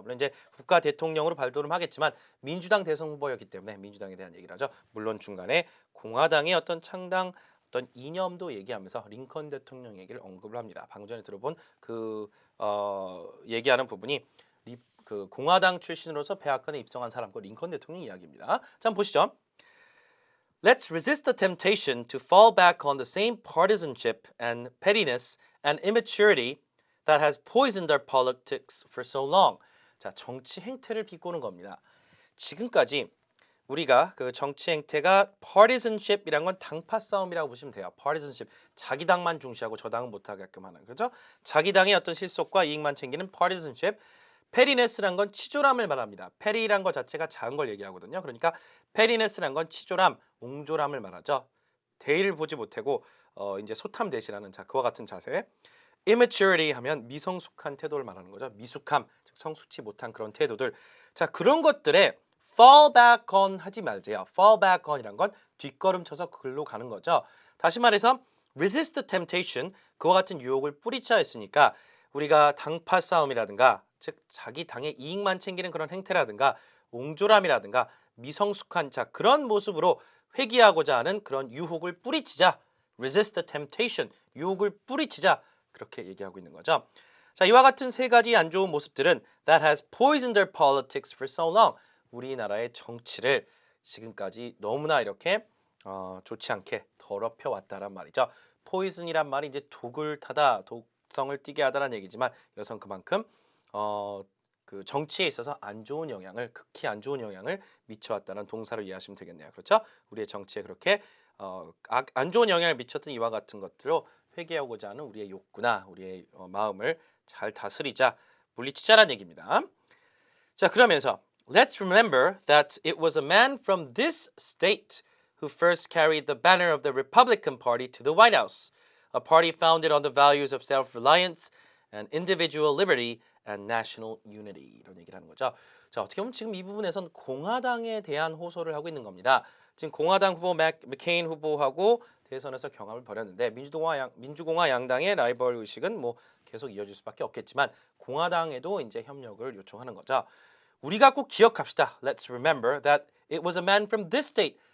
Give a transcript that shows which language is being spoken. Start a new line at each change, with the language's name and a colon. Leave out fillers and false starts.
Korean: 물론 이제 국가 대통령으로 발돋움 하겠지만 민주당 대선 후보였기 때문에 민주당에 대한 얘기를 하죠. 물론 중간에 공화당의 어떤 창당 어떤 이념도 얘기하면서 링컨 대통령 얘기를 언급을 합니다. 방금 전에 들어본 그 얘기하는 부분이 그 공화당 출신으로서 백악관에 입성한 사람과 링컨 대통령 이야기입니다. 자, 한번 보시죠.
English: Let's resist the temptation to fall back on the same partisanship and pettiness and immaturity that has poisoned our politics for so long.
Korean: 자, 정치 행태를 비꼬는 겁니다. 지금까지 우리가 그 정치 행태가 partisanship이란 건 당파 싸움이라고 보시면 돼요. partisanship, 자기 당만 중시하고 저 당은 못하게끔 하는, 그렇죠? 자기 당의 어떤 실속과 이익만 챙기는 partisanship, 페리네스란 건 치졸함을 말합니다. 페리란 것 자체가 작은 걸 얘기하거든요. 그러니까 페리네스란 건 치졸함, 옹졸함을 말하죠. 대의를 보지 못하고 이제 소탐 대시라는 그와 같은 자세. immaturity 하면 미성숙한 태도를 말하는 거죠. 미숙함, 즉 성숙치 못한 그런 태도들. 자, 그런 것들에
English: fall back on
Korean: 하지 말세요.
English: fall back on
Korean: 이란 건 뒷걸음쳐서 글로 가는 거죠. 다시 말해서
English: resist the temptation,
Korean: 그와 같은 유혹을 뿌리쳐야 했으니까 우리가 당파 싸움이라든가 즉 자기 당의 이익만 챙기는 그런 행태라든가 옹졸함이라든가 미성숙한 그런 모습으로 회귀하고자 하는 그런 유혹을 뿌리치자.
English: resist the temptation,
Korean: 유혹을 뿌리치자. 그렇게 얘기하고 있는 거죠. 자, 이와 같은 세 가지 안 좋은 모습들은
English: that has poisoned their politics for so long.
Korean: 우리나라의 정치를 지금까지 너무나 이렇게 좋지 않게 더럽혀 왔다란 말이죠. poison이란 말이 이제 독을 타다, 독성을 띠게 하다라는 얘기지만 이것은 그만큼 그 정치에 있어서 안 좋은 영향을, 극히 안 좋은 영향을 미쳐왔다는 동사로 이해하시면 되겠네요. 그렇죠? 우리의 정치에 그렇게 안 좋은 영향을 미쳤던 이와 같은 것들로 회개하고자 하는 우리의 욕구나 우리의 마음을 잘 다스리자, 물리치자라는 얘기입니다. 자, 그러면서
English: Let's remember that it was a man from this state who first carried the banner of the Republican Party to the White House, a party founded on the values of self-reliance and individual liberty and national unity.
Korean: 이런 얘기를 하는 거죠. 자, 어떻게 보면 지금 이 부분에선 공화당에 대한 호소를 하고 있는 겁니다. 지금 공화당 후보 맥케인 후보하고 대선에서 경합을 벌였는데 민주공화 양당의 라이벌 의식은 뭐 계속 이어질 수밖에 없겠지만 공화당에도 이제 협력을 요청하는 거죠. 우리가 꼭 기억합시다.
English: Let's remember that it was a man from this state.